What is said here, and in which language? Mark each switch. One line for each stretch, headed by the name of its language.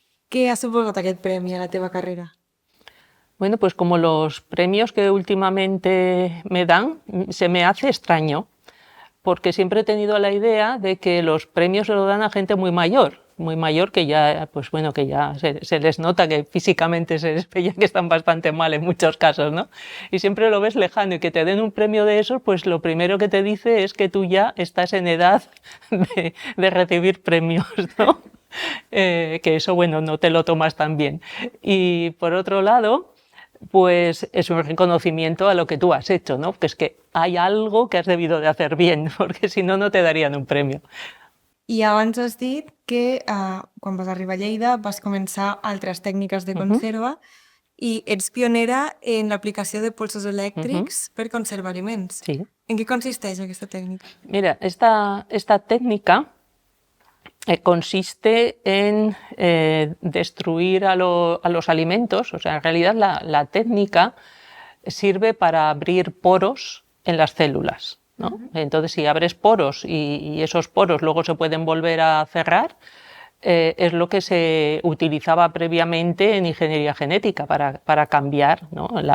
Catalan: Què ha suposat aquest premi a la teva carrera?
Spanish: Bueno, pues como los premios que últimamente me dan, se me hace extraño, porque siempre he tenido la idea de que los premios se lo dan a gente muy mayor que ya, pues bueno, que ya se les nota que físicamente se les veía que están bastante mal en muchos casos, ¿no? Y siempre lo ves lejano y que te den un premio de esos, pues lo primero que te dice es que tú ya estás en edad de recibir premios, ¿no? Que eso, bueno, no te lo tomas tan bien. Y por otro lado, pues es un reconocimiento a lo que tú has hecho, ¿no? Que es que hay algo que has debido de hacer bien, porque si no, no te darían un premio.
Catalan: I abans has dit que quan vas arribar a Lleida vas començar altres tècniques de conserva i ets pionera en l'aplicació de polsos elèctrics per conservar aliments. Sí. En què consisteix aquesta tècnica?
Spanish: Mira, esta técnica consiste en destruir a los alimentos, o sea, en realidad la técnica sirve para abrir poros en las células, ¿no? Entonces, si abres poros y esos poros luego se pueden volver a cerrar, es lo que se utilizaba previamente en ingeniería genética para cambiar, ¿no?